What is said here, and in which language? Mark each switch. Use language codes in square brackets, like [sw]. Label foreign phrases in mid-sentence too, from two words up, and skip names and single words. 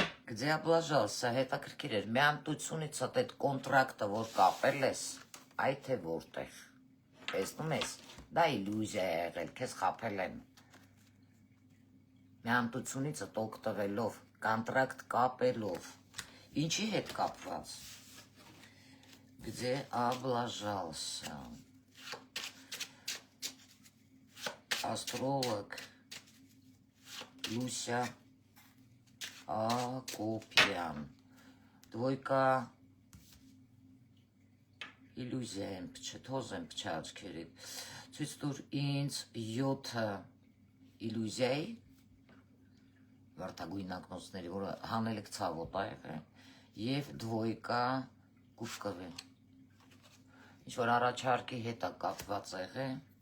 [ru] Где облажался, [hy] հետաքրքիր էր, մի ամտությունից այդ կոնտրակտը, որ կապել ես, այ թե որտեղ, տեսնում ես, դա իլյուզիա է եղել, քեզ խաբել են, մի ամտությունից այդ օգտվելով, կոնտրակտ կապելով, ինչի հետ կապված, [ru] где облажался, астролог Люся Акопյան, [hy] դվոյկա իլյուզիա եմ փչը, թոզ եմ փչը աչքերիդ, ցույց տուր ինձ 7 իլյուզիայի, վարդագույն ակնոցների, որը հանելիք ցավոտ է եղել, և դվոյկա կուշկվի, ինչ-որ առաջարկի հետ է կապված եղել,